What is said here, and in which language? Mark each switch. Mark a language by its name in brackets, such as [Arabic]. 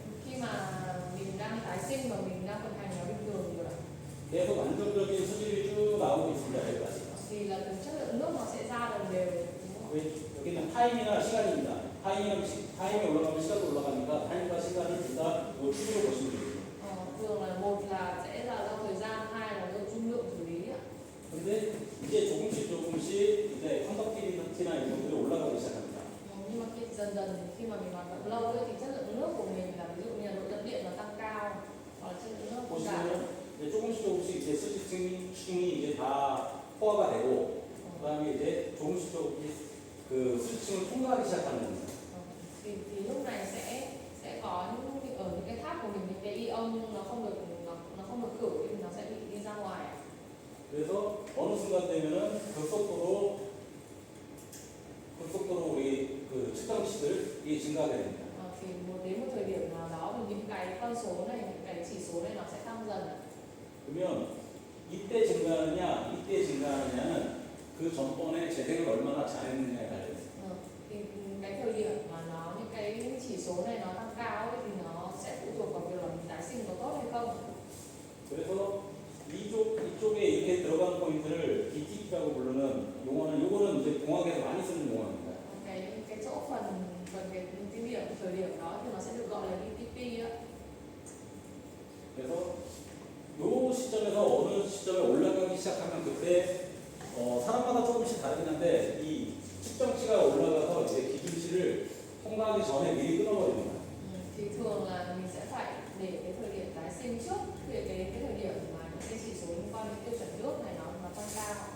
[Vietnamese] Khi mà mình đang tái sinh và mình đang vận hành nó bình thường rồi, [Korean] 계속 안정적인 수질이 쭉 나오고 있습니다. 여기까지. [Vietnamese] thì là cái chất lượng nước nó sẽ ra đồng đều. [Korean] 여기는 타임이나 시간입니다. 타임이 올라가면 시간도 올라가니까 타임과 시간을 둘 다 축으로 보시면 됩니다. [Vietnamese] Thường là một là sẽ là do thời gian, hai là do dung lượng xử lý ạ. [Korean] 근데 이제 조금씩 이제 컨덕티비티나 이런 것들이 올라가기 시작합니다. [Vietnamese] Nhưng mà dần dần khi mà mình hoạt động lâu ấy, thì chất lượng nước của mình là ví dụ như là độ dẫn điện nó tăng cao, hoặc là chất lượng nước của cả. [Korean] 보시면 조금씩 이제 수지층이 이제 다 포화가 되고, 그다음에 이제 조금씩 그 수지층을 통과하기 시작하는 겁니다. [Vietnamese] Thì lúc này sẽ có ở những cái tháp của mình, những cái ion nó không được khử thì nó sẽ bị đi ra ngoài. [Korean] 그래서 어느 순간 되면은 급속도로 우리 그 측정치들이 증가하게 됩니다. [Vietnamese] Thì đến một thời điểm nào đó thì những cái con số này, những cái chỉ số này nó sẽ tăng dần. [Korean] 그러면 이때 증가하느냐는 그 전번에 재생을 얼마나 잘했느냐에 달려 있습니다. [Vietnamese] Thì cái thời điểm mà những cái chỉ số này nó tăng cao ấy, thì nó sẽ phụ thuộc vào việc là mình tái sinh có tốt hay không. [Korean] 그래서 이쪽에 이렇게 들어간 포인트를 DTP라고 부르는 용어는, 요거는 이제 공학에서 많이 쓰는 용어입니다. [Vietnamese] Cái chỗ phần cái thời điểm đó thì nó sẽ được gọi là DTP á. [Korean] 그래서 요 시점에서 어느 시점에 올라가기 시작하면 그때 사람마다 조금씩 다르긴 한데 이 측정치가 올라가서 이제 기준치를 통과하기 전에 미리 끊어버립니다. [Vietnamese] Thì thường là mình sẽ phải để cái thời điểm tái sinh trước về cái thời điểm mà những cái chỉ số liên quan đến tiêu chuẩn nước này nó tăng cao.